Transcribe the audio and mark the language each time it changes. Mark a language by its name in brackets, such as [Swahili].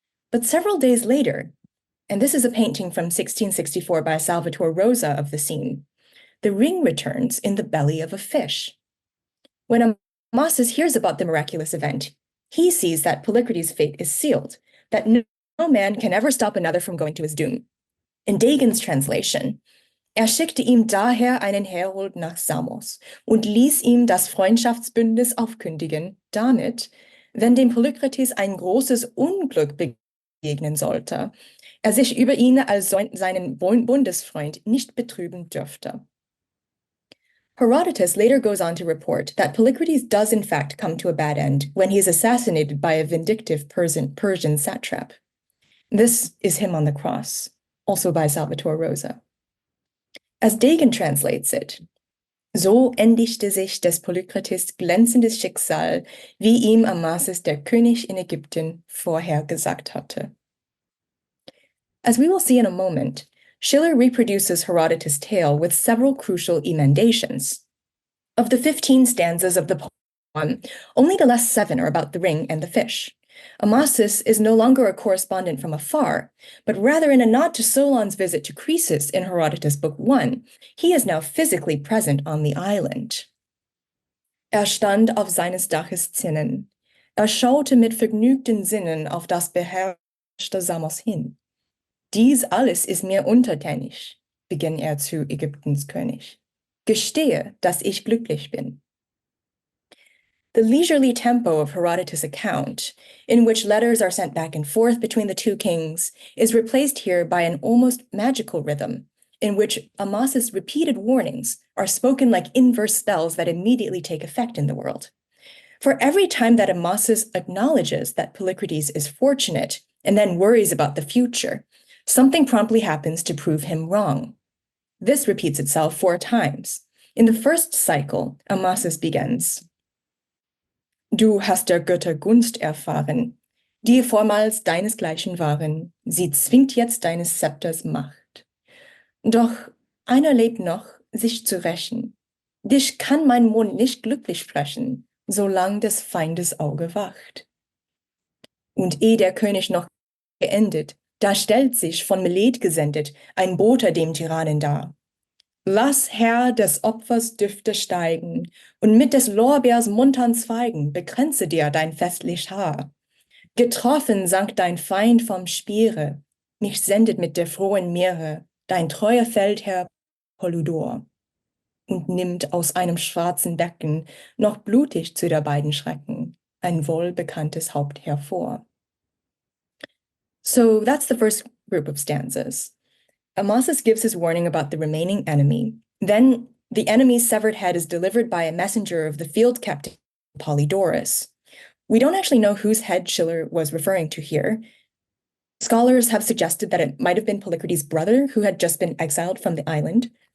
[English] But several days later, and this is a painting from 1664 by Salvator Rosa of the scene, the ring returns in the belly of a fish. When Amasis hears about the miraculous event, he sees that Polykrates' fate is sealed, that no man can ever stop another from going to his doom. In Degen's translation, [German] schickte ihm daher einen Herold nach Samos und ließ ihm das Freundschaftsbündnis aufkündigen, damit, wenn dem Polykrates ein großes Unglück begegnen sollte, sich über ihn als seinen Bundesfreund nicht betrüben dürfte. [English] Herodotus later goes on to report that Polykrates does in fact come to a bad end when he is assassinated by a vindictive Persian satrap. This is him on the cross, also by Salvator Rosa. As Degen translates it, [German] so endigte sich des Polykrates glänzendes Schicksal, wie ihm Amasis der König in Ägypten vorher gesagt hatte. [English] As we will see in a moment, Schiller reproduces Herodotus' tale with several crucial emendations. Of the 15 stanzas of the poem, only the last 7 are about the ring and the fish. Amasis is no longer a correspondent from afar, but rather in a nod to Solon's visit to Croesus in Herodotus Book 1, he is now physically present on the island. [German] Stand auf seines Daches Zinnen. Schaute mit vergnügten Sinnen auf das beherrschte Samos hin. Dies alles ist mir untertänig, beginnt zu Ägyptens König. Gestehe, dass ich glücklich bin. [English] The leisurely tempo of Herodotus' account, in which letters are sent back and forth between the two kings, is replaced here by an almost magical rhythm, in which Amasis' repeated warnings are spoken like inverse spells that immediately take effect in the world. For every time that Amasis acknowledges that Polykrates is fortunate and then worries about the future, something promptly happens to prove him wrong. This repeats itself 4 times. In the first cycle, Amasis begins, [German] Du hast der Götter Gunst erfahren, die vormals deinesgleichen waren, sie zwingt jetzt deines Zepters Macht. Doch einer lebt noch, sich zu rächen. Dich kann mein Mund nicht glücklich sprechen, solang des Feindes Auge wacht. Und der König noch geendet, da stellt sich von Milet gesendet ein Bote dem Tyrannen dar. Lass Herr des Opfers Düfte steigen und mit des Lorbeers muntern Zweigen bekränze dir dein festlich Haar. Getroffen sank dein Feind vom Speere, mich sendet mit der frohen Meere dein treuer Feldherr Polydor und nimmt aus einem schwarzen Becken noch blutig zu der beiden Schrecken ein wohlbekanntes Haupt hervor. [English] So that's the first group of stanzas. Amasis gives his warning about the remaining enemy. Then the enemy's severed head is delivered by a messenger of the field captain, Polydorus. We don't actually know whose head Schiller was referring to here. Scholars have suggested that it might have been Polykrates' brother who had just been exiled from the island.